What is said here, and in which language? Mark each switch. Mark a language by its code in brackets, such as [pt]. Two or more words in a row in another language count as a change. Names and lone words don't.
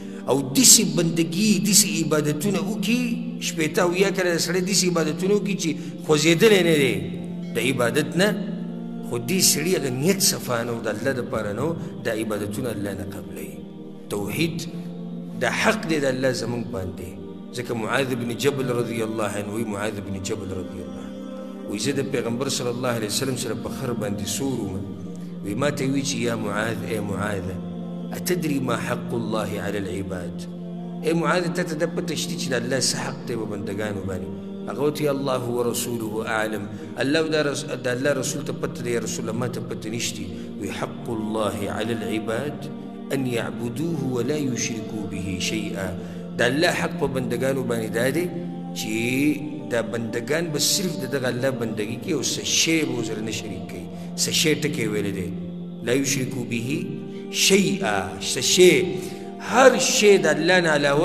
[ps] او داسې بندګي داسې عبادتونه وکړي شپېته اویا کله سړی داسې عبادتونه وکړي چې خوځېدلی نه دی د عبادت نه خو دې سړي هغه نیت صفا نه و د الله دپاره نه و دا عبادتونه الله نه قبلوي توحید دا حق دی د الله زمونږ باندې ځکه معاذ بن جبل [ar] رضی الله عنه [ps] وی معاذ بن جبل [ar] رضی الله عنه [ps] وی زه د پیغمبر [ar] صلی الله علیه وسلم [ps] سره په خر باندې سور وم وی ما ته وی چې یا معاذ ای معاذ [ar] اتدري ما حق الله على العباد [ps] ای معاذ ته ته د پته شته چې د الله څه حق دی په بندګانو باندې هغه وتې [ar] الله ورسوله اعلم [ps] الله د الله رسول ته پته دی رسول الله ما ته پته نشته وی [ar] حق الله على العباد ان يعبدوه ولا يشركوا به [ps] شيئا د الله حق په بندګانو باندې دا دی چې دا بندگان بس صرف دغه الله بندگی کوي او څه شی به ورسره نه شریک کوي څه شی ټکی ویلی دی [ar] لا یشرکو به شیئا [ps] څه شی هر شی د الله نه علاوه